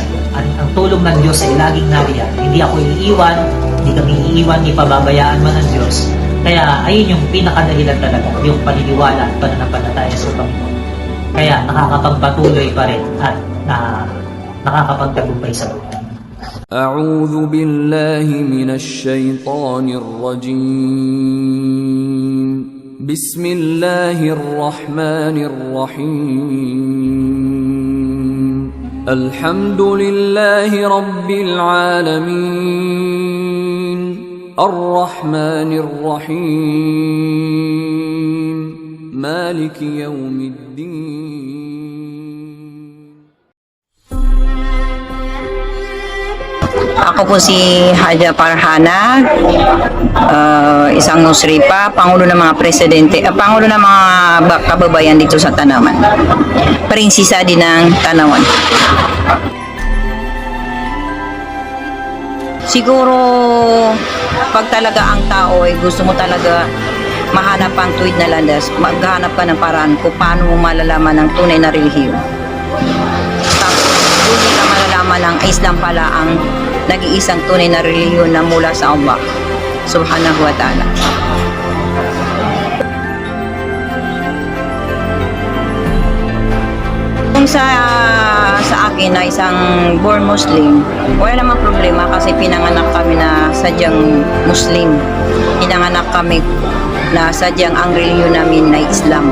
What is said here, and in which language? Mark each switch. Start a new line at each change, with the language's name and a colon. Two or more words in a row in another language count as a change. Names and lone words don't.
Filipino: Ang tulong ng Diyos ay laging nariyan. Hindi ako iiwan, hindi kami iiwan, ipababayaan man ng Diyos. Kaya ayun yung pinakadahilan talaga, yung paniniwala at pananampalataya sa Panginoon. Kaya nakakapagpatuloy pa rin at nakakapagtagumpay sa buhay.
Arabic: أعوذ بالله من الشيطان الرجيم بسم الله الرحمن الرحيم الحمد لله رب العالمين الرحمن الرحيم مالك يوم الدين.
Filipino: Ako po si Haja Farhana, isang Musripa, Pangulo ng mga Presidente, Pangulo ng mga kababayan dito sa Tanawan. Prinsesa din ng Tanawan. Siguro, pag talaga ang tao ay gusto mo talaga mahanap ang tuwid na landas, maghanap ka ng paraan kung paano mo malalaman ang tunay na relihiyon. Tapos, doon ka malalaman ang Islam pala ang nag-iisang tunay na relihiyon na mula sa Allah
Arabic: سبحانه وتعالى.
Filipino: Kung sa akin na isang
English: born Muslim,
Filipino: wala namang problema kasi pinanganak kami na sadyang Muslim. Pinanganak kami na sadyang ang relihiyon namin na Islam.